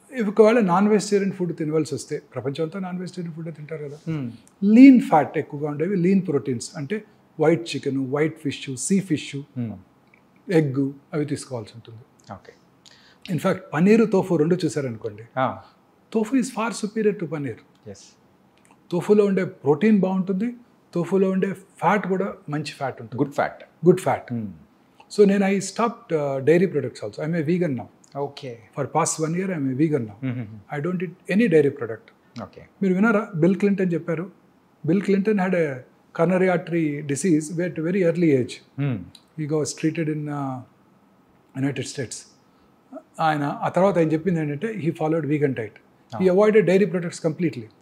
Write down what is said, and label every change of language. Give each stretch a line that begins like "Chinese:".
Telugu: ఒకవేళ non vegetarian food తినవలసి వస్తే, ప్రపంచం అంతా నాన్ వెజిటేరియన్ ఫుడ్ తింటారు కదా, లీన్ ఫ్యాట్ ఎక్కువగా ఉండేవి, లీన్ ప్రోటీన్స్ అంటే white chicken, white fish, sea fish, egg అవి తీసుకోవాల్సి ఉంటుంది.
English: Okay.
Telugu: ఇన్ఫ్యాక్ట్ పన్నీరు, తోఫు రెండు చూసారనుకోండి,
English: Tofu is far superior to paneer.
Telugu: తోఫులో ఉండే ప్రోటీన్ బాగుంటుంది, తోఫులో ఉండే ఫ్యాట్ కూడా మంచి ఫ్యాట్ ఉంటుంది,
English: Good fat. So
Telugu: నేను
English: I stopped dairy products also. I'm a vegan now. Okay. For past 1 year I'm a vegan now. I don't eat any dairy product. Okay.
Telugu: మీరు వినారా
English: Bill Clinton
Telugu: చెప్పారు,
English: Bill Clinton had a coronary artery disease at very early age. He was treated in United States.
Telugu: ఆయన ఆ తర్వాత ఆయన చెప్పింది ఏంటంటే
English: He followed vegan diet. He avoided dairy products completely.